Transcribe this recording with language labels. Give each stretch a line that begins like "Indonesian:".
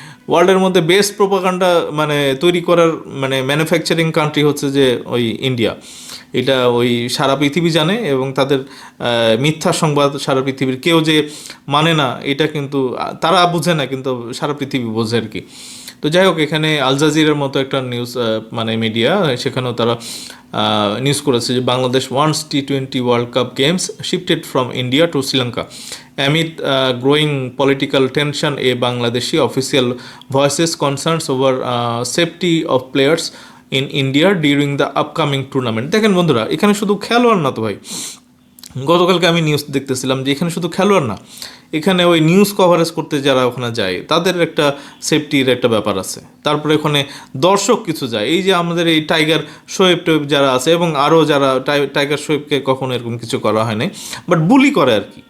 Bangla: ওয়ার্ল্ডের মধ্যে best propaganda মানে তৈরি করার মানে ম্যানুফ্যাকচারিং কান্ট্রি হচ্ছে যে ওই ইন্ডিয়া, এটা ওই সারা পৃথিবী জানে এবং তাদের মিথ্যা সংবাদ সারা পৃথিবীর কেউ যে মানে না এটা কিন্তু তারা বুঝে না, কিন্তু সারা পৃথিবী বোঝে আর কি। তো যাই হোক, এখানে আল জাজিরার মতো একটা নিউজ মানে মিডিয়া, সেখানেও তারা নিউজ করেছে যে
English: Bangladesh wants T20 world cup games shifted from India to Sri Lanka amid growing political tension. A Bangladeshi official voices concerns over safety of players in India during the upcoming tournament.
Bangla: দেখেন বন্ধুরা, এখানে শুধু খেলোয়াড় না তো ভাই, গতকালকে আমি নিউজ দেখতেছিলাম যে এখানে শুধু খেলোয়াড় না, এখানে ওই নিউজ কভারেজ করতে যারা ওখানে যায় তাদের একটা সেফটির একটা ব্যাপার আছে। তারপরে ওখানে দর্শক কিছু যায়, এই যে আমাদের এই টাইগার শোয়েব টোয়েব যারা আছে এবং আরও যারা টাইগার শোয়েবকে কখনো এরকম কিছু করা হয়নি, বাট বুলি করে আর কি।